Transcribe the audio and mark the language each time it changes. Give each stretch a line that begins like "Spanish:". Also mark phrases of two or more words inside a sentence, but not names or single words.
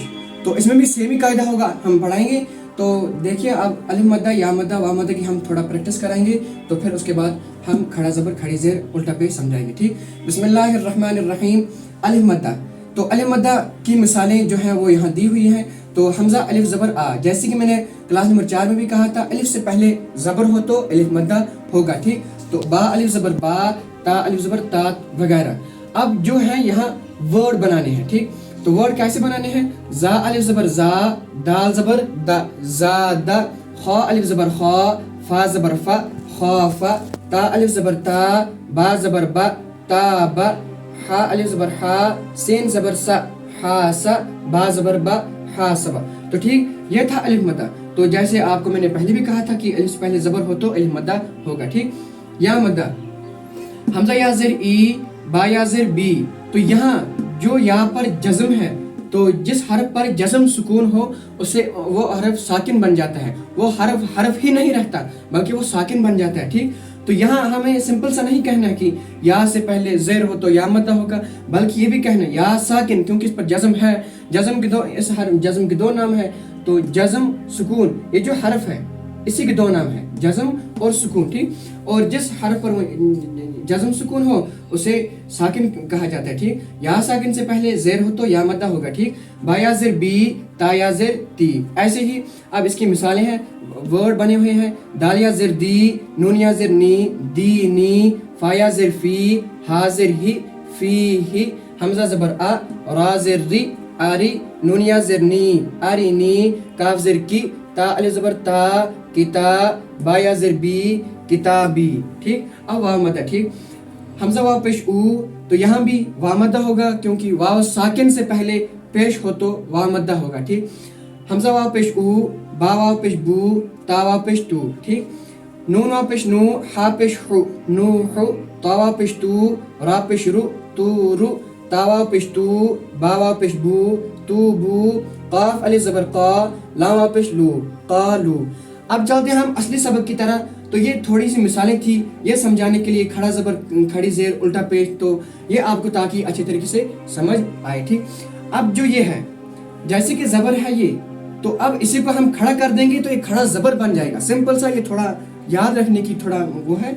Urdu: تو اس میں بھی سیم ہی قاعدہ ہوگا، ہم پڑھائیں گے۔ تو دیکھیے اب الف مدہ یا مدہ وا مدہ کی ہم تھوڑا پریکٹس کرائیں گے، تو پھر اس کے بعد ہم کھڑا زبر کھڑی زیر الٹا پیش سمجھائیں گے، ٹھیک۔
Arabic: بسم اللہ الرحمن الرحیم۔
Urdu: الف مدہ، تو الف مدہ کی مثالیں جو ہیں وہ یہاں دی ہوئی ہیں۔ تو حمزہ الف زبر آ، جیسے کہ میں نے کلاس نمبر 4 میں بھی کہا تھا، الف سے پہلے زبر ہو تو الف مدہ ہوگا، ٹھیک۔ تو با الف زبر با، تا الف زبر تا وغیرہ۔ اب جو ہے یہاں ورڈ بنانے ہیں، ٹھیک۔ تو ورڈ کیسے بنانے ہیں؟ زا الف زبر زا، دال زبر دا، زا دا، خا الف زبر خا، فا زبر فا، خاف، تا الف زبر تا، با زبر با، تا با، حا الف زبر حا، سین زبر سا، حا سا، با زبر با، حا سبا۔ تو ٹھیک، یہ تھا الف مدہ۔ تو جیسے آپ کو میں نے پہلے بھی کہا تھا کہ الف سے پہلے زبر ہو تو الف مدہ ہوگا، ٹھیک۔ یا مدہ، حمزہ یا زیر ای، با یا زیر بی۔ تو یہاں جو یا پر جزم ہے، تو جس حرف پر جزم سکون ہو اسے وہ حرف ساکن بن جاتا ہے، وہ حرف ہی نہیں رہتا بلکہ وہ ساکن بن جاتا ہے، ٹھیک۔ تو یہاں ہمیں سمپل سا نہیں کہنا ہے کہ یا سے پہلے زیر ہو تو یا مدہ ہوگا، بلکہ یہ بھی کہنا ہے یا ساکن، کیونکہ اس پر جزم ہے۔ جزم کے دو نام ہے، تو جزم سکون، یہ جو حرف ہے اسی کے دو نام ہے، جزم اور سکون، ٹھیک۔ اور جس حرف پر جزم سکون ہو اسے ساکن کہا جاتا ہے، ٹھیک۔ یا ساکن سے پہلے زیر ہو تو یا مدہ ہوگا، ٹھیک۔ با یا زیر بی، تا یا زیر تی۔ ایسے ہی اب اس کی مثالیں ہیں، ورڈ بنے ہوئے ہیں۔ دال یا زیر دی، نون یا زیر نی، دی نی، فا یا زیر فی، ہا زیر ہی، فی ہی، حمزہ زبر آ، را زیر ری، آری، نون یا زیر نی، آری نی، کاف زیر کی، تا الف زبر تا، کتا، با یا زیر بی، کتابی، ٹھیک۔ اب واو مدہ، ٹھیک۔ حمزہ واو پیش او، تو یہاں بھی واو مدہ ہوگا کیونکہ واو ساکن سے پہلے پیش ہو تو واو مدہ ہوگا، ٹھیک۔ حمزہ واو پیش او، با واو پیش بو، تا واو پیش تو، ٹھیک۔ نون واو پیش نو، ہا پیش حو، نو حو، تا واو پیش تو، را پیش رو، تو رو، تا واو پیش تو، با واو پیش بو، تو بو، قاف الف زبر قا، لام واو پیش لو، قالو۔ اب چلتے ہیں ہم اصلی سبق کی طرح۔ تو یہ تھوڑی سی مثالیں تھی یہ سمجھانے کے لیے، کھڑا زبر کھڑی زیر الٹا پیش، تو یہ آپ کو تاکہ اچھے طریقے سے سمجھ آئے، ٹھیک۔ اب جو یہ ہے جیسے کہ زبر ہے یہ، تو اب اسی کو ہم کھڑا کر دیں گے تو یہ کھڑا زبر بن جائے گا، سمپل سا، یہ تھوڑا یاد رکھنے کی تھوڑا وہ ہے۔